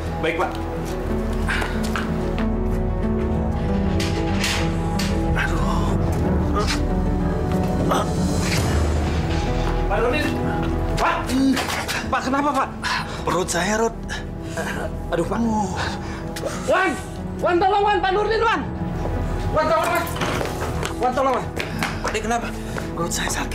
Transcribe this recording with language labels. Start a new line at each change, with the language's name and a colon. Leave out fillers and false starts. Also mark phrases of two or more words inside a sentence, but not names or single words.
Indonesian: Baik, Pak. Pak Nurdin. Pak. Pak, kenapa, Pak? Perut saya, Rud. Aduh, Pak. Wan! Wan, tolong, Wan. Pak Nurdin, Wan. Wan, tolong, Wan. Wan, tolong, Wan. Pak, ini kenapa? Perut saya sakit.